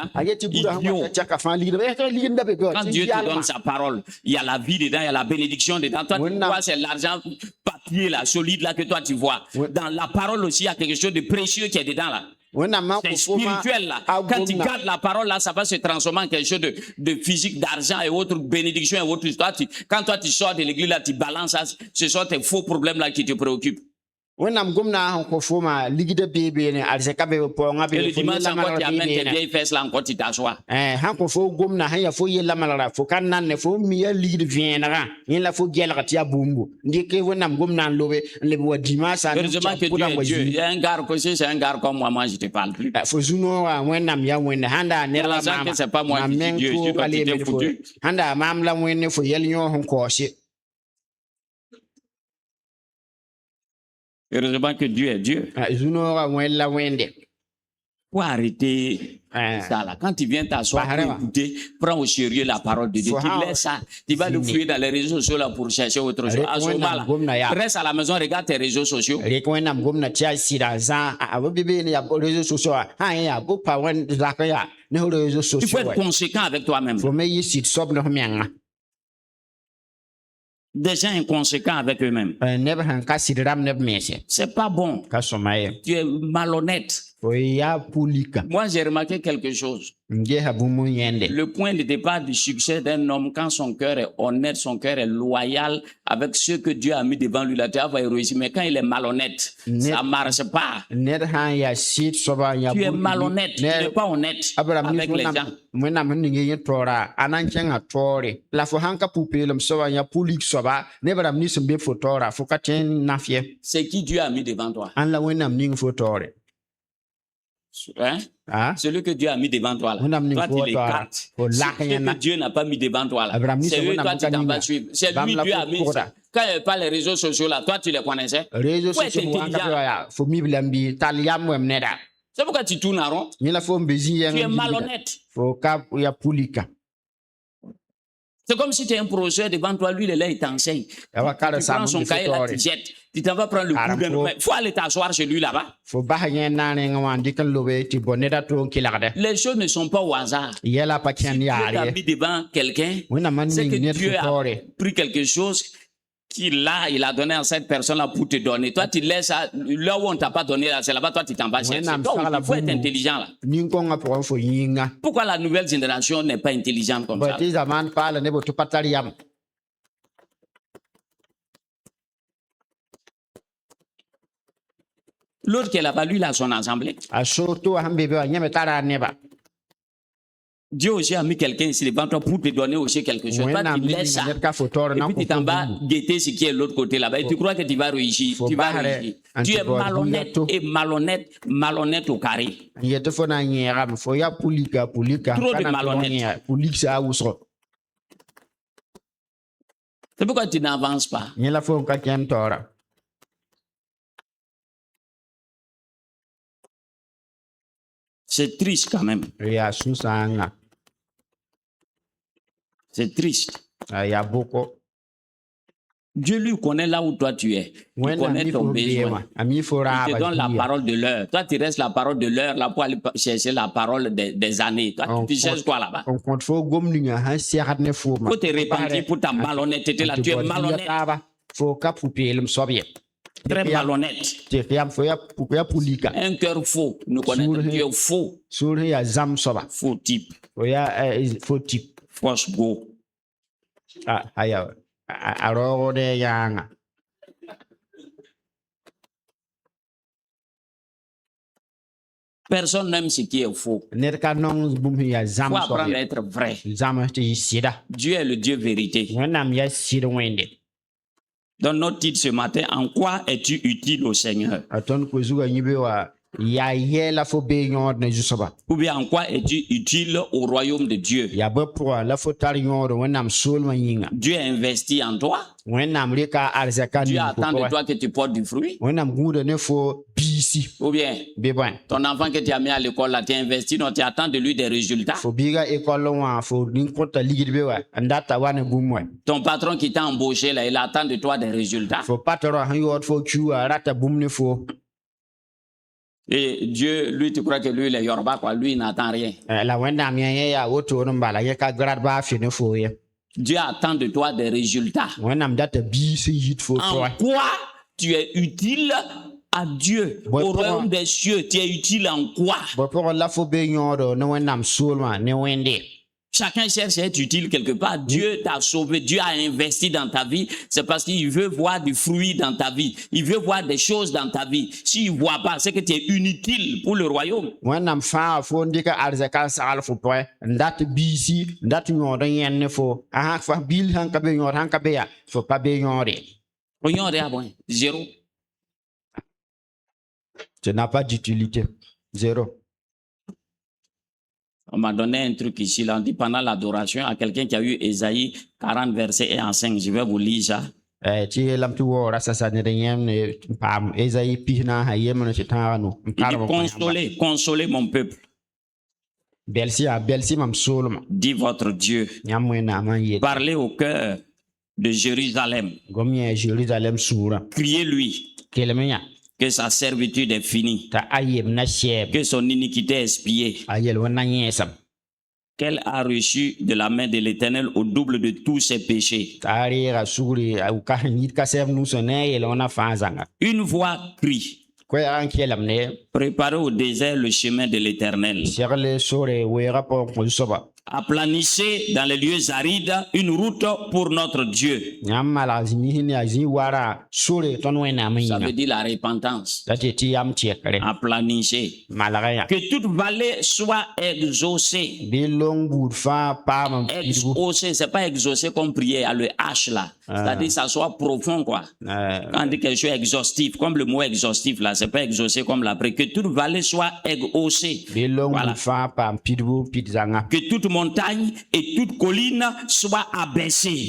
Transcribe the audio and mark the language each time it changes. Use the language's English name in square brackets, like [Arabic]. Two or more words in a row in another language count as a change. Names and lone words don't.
[Mossi] a yet tɩ buudã sẽn [French] Idiot. [Mossi] wa tɛka fãa ligdba ligdã be [French] Quand Dieu te donne sa parole, il y a la vie dedans, il y a la bénédiction dedans. Toi, tu vois, c'est l'argent papier là, solide là que toi tu vois. Dans la parole aussi, il y a quelque chose de précieux qui est dedans là. [Mossi] wẽnnaam man [French] C'est [Mossi] kõ foma [French] spirituel là. [Mossi] a [French] Quand tu [Mossi] gomna [French] gardes la parole là, ça va se transformer en quelque chose de physique, d'argent et autres bénédictions et autres. Quand toi tu sors de l'église là, tu balances ça, ce sont tes faux problèmes là qui te préoccupent. [Mossi] wẽnnaam gomna sẽn kõ foma ligdã beene arzɛka be paoongã [French] Et le [Mossi] be fo [French] dimanche [Mossi] yella [French] encore, tu [Mossi] malgra [French] amènes tes [Mossi] beene [French] vieilles fesses là encore, tu t'assois. [Mossi] sãn kõ fo gomna sẽn yaa fo yella malgra fo ka nanne fo mi yaa ligd vẽenegã yẽ la fo gɛlg tɩ yaa bũmbu dɩk wẽnnaam gomna n lobe n leb wa dimaasã [French] Heureusement que Dieu est Dieu. Il y a un gars, si c'est un gars comme moi, je te parle plus. [Mossi] fo zu-noogã wẽnnaam yaa wẽnde sãn daa ned la [French] L'argent que c'est pas moi [Mossi] mam [French] qui dis [Mossi] meng [French] Dieu, tu [Mossi] tʋʋga [French] dois [Mossi] leeme [French] t'être [Mossi] fo [French] foutu. [Mossi] sãn daa maam la wẽnde fo yɛl yõos n kaoose [French] Heureusement que Dieu est Dieu. [Mossi] zu-noogã wẽnd la wẽnde [French] Pour arrêter ça là, quand tu viens t'asseoir pour écouter, prends au sérieux la parole de Dieu. Tu laisses ça. Tu vas le fouiller dans les réseaux sociaux là pour chercher autre chose. À ce moment-là, reste à la maison, regarde tes réseaux sociaux. [Mossi] rek wẽnnaam gomna tɩ yaa sɩda zã a b bebeene yaa [French] réseau sociaux [Mossi] wã sã n yaa b pa wẽnd zakã yaa ne réseau [French] Il faut sociaux être conséquent avec toi-même. [Mossi] fo me yɩ sɩd soab ne f menga [French] Des gens inconséquents avec eux-mêmes. [Mossi] neb sẽn ka sɩd rãmb neb meese [French] C'est pas bon. [Mossi] ka sõma ye [French] Tu es malhonnête. [Mossi] fo yaa pʋlika [French] Moi, j'ai remarqué quelque chose. n gesa bũmb n yẽnde Le point de départ du succès d'un homme, quand son cœur est honnête, son cœur est loyal avec ce que Dieu a mis devant lui, la terre va réussir. Mais quand il est malhonnête, ça ne marche pas. [Mossi] ned sã n yaa sɩd soaba n yaa [French] Tu es malhonnête, tu n'es pas honnête [Mossi] abraham [French] avec les gens. [Mossi] wẽnnaam sẽn ning yẽ toora a na n kẽngã toore la fo sãn ka pʋ-peelem soaba n yaa pʋlik soaba neb rãmb nins n be fo toora fo ka tõe n naf ye [French] C'est qui Dieu a mis devant toi. [Mossi] ãn la wẽnnaam ning fo toore [French] Hein? Celui que Dieu a mis devant toi là. Toi, tu l'écartes. Ce que Dieu n'a pas mis devant toi là. C'est eux, toi, tu t'en vas suivre. C'est lui, Dieu a mis ça. Quand il n'y avait pas les réseaux sociaux là, toi, tu les connaissais. réseau Faut être sociaux intelligent. [Mossi] fo miblam bi tall yam wẽm neda [French] C'est pourquoi tu tournes en rond. [Mossi] yẽ la fo n be zĩ [French] Tu es malhonnête. [Mossi] fo ka yaa pʋlika [French] C'est comme si tu es un professeur devant toi, lui, il est là, il t'enseigne. [Mossi] ya wa [French] Tu [Mossi] kara [French] prends son cahier là, tu jettes. Tu t'en vas prendre le coup d'un autre. Il faut aller t'asseoir chez lui là-bas. [Mossi] fo bas yẽ naanẽngã wã n dɩk n lobe tɩ bo neda tʋʋg n kelgdɛ [French] Les choses ne sont pas au hasard. [Mossi] yɛla pa [French] Si [Mossi] kẽnd [French] Dieu [Mossi] yaar [French] t'a [Mossi] ye [French] mis devant quelqu'un, [Mossi] wẽnnaam n [French] c'est [Mossi] ning [French] que [Mossi] ned [French] Dieu [Mossi] fo [French] a [Mossi] toore [French] pris quelque chose qu'il a, il a donné à cette personne-là pour te donner. Toi, tu laisses ça, là où on ne t'a pas donné, là, c'est là-bas, toi, tu t'en vas chercher. [Mossi] Wẽnnaam [French] Toi, [Mossi] sagla [French] il faut être [Mossi] bũmb [French] intelligent, là. [Mossi] nin-kõngã pʋgẽ fo yĩnga [French] Pourquoi la nouvelle génération n'est pas intelligente comme [Mossi] bõe [French] ça? [Mossi] tɩ zamaan paala neb tɩ pa tar yam [French] L'autre qui est là-bas, lui, il a son assemblée. [Mossi] a soto sẽn be be wã yẽ me tara a neba [French] Dieu aussi a mis quelqu'un ici devant toi pour te donner aussi quelque chose. Toi, [Mossi] wẽnnaam [French] tu laisses ça. [Mossi] ned ka fo toor [French] Et [Mossi] na n [French] puis [Mossi] kõ [French] tu t'en [Mossi] fo [French] vas [Mossi] bũmbu [French] guetter ce qui est de l'autre côté là-bas. Et tu crois que tu vas réussir. Faut Tu vas barrer réussir. un Tu es petit peu malhonnête bientôt. et malhonnête, malhonnête au carré. [Mossi] n yetɩ fo na n yẽegame fo yaa pʋlika [French] Trop de malhonnête. [Mossi] pʋlik saa wʋsgo [French] C'est pourquoi tu n'avances pas. [Mossi] yẽ la fo n ka kẽnd taoora [French] C'est triste quand même. [Mossi] yaa sũ-sãanga [French] C'est triste. [Mossi] yaa bʋko [French] Dieu lui connaît là où toi tu es. Il [Mossi] wẽnnaam [French] connaît [Mossi] mi [French] ton [Mossi] fo bee [French] besoin. [Mossi] wã a mi fo [French] Il te [Mossi] raaba [French] donne la parole de l'heure. Toi, tu restes la parole de l'heure là pour aller chercher la parole des années. Toi, On tu cherches quoi là-bas? [Mossi] n kõt fo gom ninga sãn segd ne fooma [French] Faut te repentir pour ta malhonnêteté là. Tu es malhonnête. [Mossi] fo ka pʋ-peelem soab ye [French] Très malhonnête. [Mossi] tɩ yam fo yaa pʋlika [French] Un cœur faux. Nous connaissons. Tu es faux. [Mossi] sũur sẽn yaa zãmb soaba [French] Faux type. [Mossi] fo yaa fo tip [French] Fausse go. [Mossi] aya a raoogde yãanga [French] Personne n'aime ce qui est faux. [Mossi] ned ka nong bũmb sẽn yaa [French] Il [Mossi] zãmb [French] faut [Mossi] soab [French] apprendre à [Mossi] ye [French] être vrai. [Mossi] zãms tɩ yɩ sɩda [French] Dieu est le Dieu vérité. [Mossi] wẽnnaam yaa sɩd wẽnde [French] Dans notre titre ce matin, en quoi es-tu utile au Seigneur? [Mossi] a tõnd koe zugã yĩbe wa ya yɛla fo bee yõod ne zusba [French] Ou bien en quoi es-tu utile au royaume de Dieu? [Mossi] ya bõ pʋgã la fo tar yõod wẽnnaam soolmã yĩnga [French] Dieu a investi en toi. [Mossi] wẽnnaam rɩka a arzaka [French] Dieu [Mossi] ning [French] attend de toi que tu portes du fruit. [Mossi] wẽnnaam gũuda ne fo biisi [French] Ou bien [Mossi] bɩ bõe [French] ton enfant que tu as mis à l'école, là, tu as investi, donc tu attends de lui des résultats. [Mossi] fo biiga école wã fo nin-kõta ligd be wa n data wa ne bũmb wɛ [French] Ton patron qui t'a embauché, là, il attend de toi des résultats. [Mossi] fo patron sẽn yaood fo kiu wã rata bũmb ne fo [French] Et Dieu, lui, tu crois que lui, il est Yoruba, quoi. Lui, il n'attend rien. [Mossi] la wẽnnaam yẽ yẽ yaa wotoor n bala yẽ ka grad baa fɩ ne fo ye [French] Dieu attend de toi des résultats. [Mossi] wẽnnaam data biis n yit fo [French] En [Mossi] toɛ [French] quoi tu es utile à Dieu, Ouais, au pour royaume moi. des cieux? Tu es utile en quoi? [Mossi] bõ pʋgẽ la fo bee yõodo ne wẽnnaam soolmã ne wẽnde [French] Chacun cherche à être utile quelque part. Dieu t'a sauvé, Dieu a investi dans ta vie. C'est parce qu'il veut voir du fruit dans ta vie. Il veut voir des choses dans ta vie. S'il ne voit pas, c'est que tu es inutile pour le royaume. [Mossi] wẽnnaam fãaga fo n dɩka arzaka n sagl fo pʋgẽ n dat biisi n dat yõod n yẽnd ne fo a sãn fa bil sãn ka be yõod sãn ka be ya fo pa bee yõode [French] Regardez, bon, zéro. tu n'as pas d'utilité zéro On m'a donné un truc ici, là. On dit pendant l'adoration à quelqu'un qui a eu Ésaïe 40 versets 1 à 5. Je vais vous lire ça. [Mossi] tɩ yeelame tɩ waoora sasa ned yẽm ne n paam ezayi pis na n sã yembre tɩ tãaga no n [French] Il dit, [Mossi] karem [French] consolez, consolez mon peuple. [Mossi] bɛlsɩ yaa bɛlsɩ mam soolmã [French] Dit votre Dieu. [Mossi] yãmb wẽnnaam n yet [French] Parlez au cœur de Jérusalem. [Mossi] gom yẽ jerusalem sũurã [French] Criez-lui [Mossi] kelem yã [French] que sa servitude est finie, [Mossi] t'a a yem na sɛɛb [French] que son iniquité est expiée, [Mossi] a yel wẽnna yẽesem [French] qu'elle a reçu de la main de l'Éternel au double de tous ses péchés. [Mossi] t'a a reega sugri ka sẽn yit ka sɛb nusã ne a yel wẽnna fãa zãnga [French] Une voix crie, [Mossi] koɛɛg n kelem ne [French] préparez au désert le chemin de l'Éternel. [Mossi] segl sore weega pʋgẽ kõ soaba [French] Aplanissez dans les lieux arides une route pour notre Dieu. [Mossi] yãmb malg zĩmis ne a zĩ warã sore tõnd wẽnnaam n [French] Ça [Mossi] yĩnga [French] veut dire la repentance. [Mossi] la tɩ tɩ yam tɛkre [French] Aplanissez. [Mossi] malga yã [French] Que toute vallée soit exaucée. [Mossi] bɩ long buud fãa paam n pidbu [French] Exaucé, c'est pas exaucé comme prier à le H là. C'est-à-dire que ça soit profond quoi. Quand on dit quelque chose exhaustif, comme le mot exhaustif là, c'est pas exaucé comme la prière. Que toute vallée soit exaucée. [Mossi] bɩ long [French] Voilà. [Mossi] buud fãa paam pidbu pid zãnga [French] Que toute montagne et toute colline soient abaissées.